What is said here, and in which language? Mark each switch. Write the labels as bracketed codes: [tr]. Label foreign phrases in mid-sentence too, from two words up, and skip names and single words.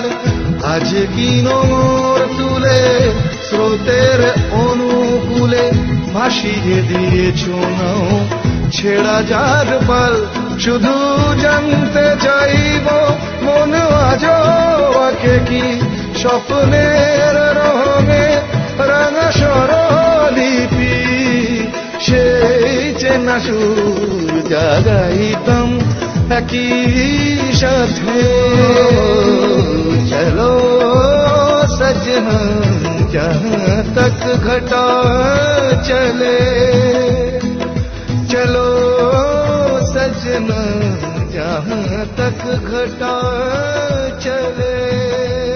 [bn] আজ কি নোর তুলে স্রোতের অনুকূলে ভাসিয়ে দিয়েছ নাও ছেড়া যার পাল, শুধু জানতে চাইব মন আজও আঁকে কি স্বপ্নের রঙে রাঙা স্বরলিপি, সেই চেনা সুর জাগাইতাম একই সাথে। [hi] চলো सजना जहाँ तक घटा चले, चलो सजना जहाँ तक घटा चले।